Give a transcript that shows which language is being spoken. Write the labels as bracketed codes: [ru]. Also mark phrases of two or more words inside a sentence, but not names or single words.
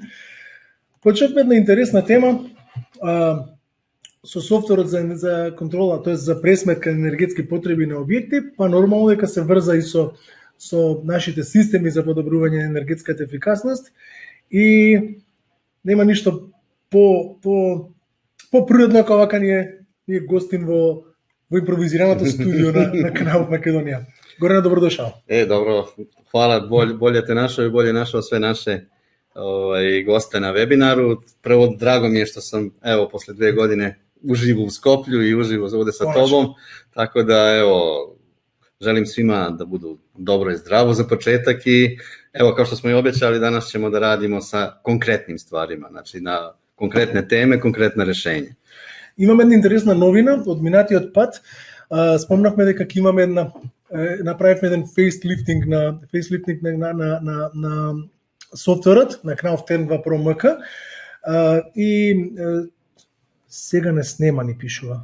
[mk] Почнавме една интересна тема со софтверот за контрола, тоест за пресметка на енергетски потреби на објекти, па нормално дека се врза и со нашите системи за подобрување на енергетската ефикасност и нема ништо по природно како вака ние гостин во импровизираното студио на Knauf Македонија. Горане, добродошao. [sr] Dobro, hvala, bolje te našao i bolje našao sve naše goste na webinaru. Prvo, drago mi je što sam, evo, posle 2 godine uživo u Skoplju i uživo ovde sa tobom, tako da, evo, želim svima da budu dobro i zdravo za početak i, evo, kao što smo i obećali, danas ćemo da radimo sa konkretnim stvarima, znači na konkretne teme, konkretna rešenja. [mk] Имаме една интересна новина од минатиот пат. Спомнавме дека ќе имаме направивме еден фейслифтинг на софтверот на Knauf TERN2 Pro MK и сега не снема, ни пишува.